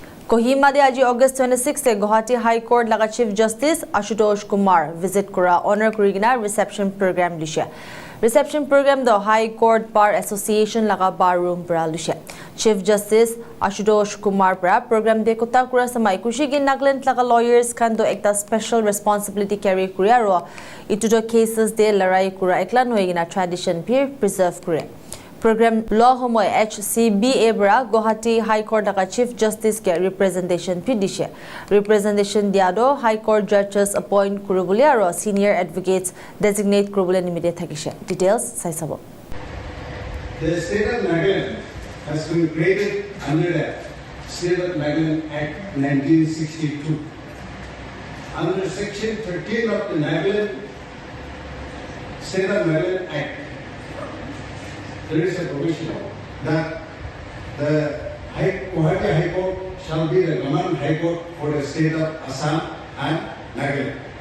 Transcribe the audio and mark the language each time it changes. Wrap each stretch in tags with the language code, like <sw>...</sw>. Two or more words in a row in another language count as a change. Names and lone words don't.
<nag>Kohima de aji August 26 se Guwahati High Court laga</nag> <en>Chief Justice</en> <nag>Ashutosh Kumar visit kura honor kurigina</nag> <en>reception program</en> <nag>lishe.</nag> <en>Reception program</en> <nag>do</nag> <en>High Court Bar Association</en> <nag>laga</nag> <en>bar room</en> <nag>pra lishe.</nag> <en>Chief Justice</en> <nag>Ashutosh Kumar pra program de kota kura samai kushigi Nagaland laga lawyers kan do ekta</nag> <en>special responsibility carry</en> <nag>kuria ro itu do cases de larai kura eklan hoigina tradition peer preserve kure. Program law homoy Hcba bra Guwahati High Court laga</nag> <en>Chief Justice</en> <nag>ke representation pi dishe. Representation diado</nag> <en>High Court judges appoint</en> <nag>kurubuli aro</nag> <en>senior advocates designate</en> <nag>kurubuli nimide thakishe. Details sai sabo.</nag> <en>The state of Nagaland has been created under the State of Nagaland Act 1962. Under Section 13 of the Nagaland State of Nagaland Act, there is a provision that the Guwahati High Court shall be the common High Court for the state of Assam and Nagaland.</en>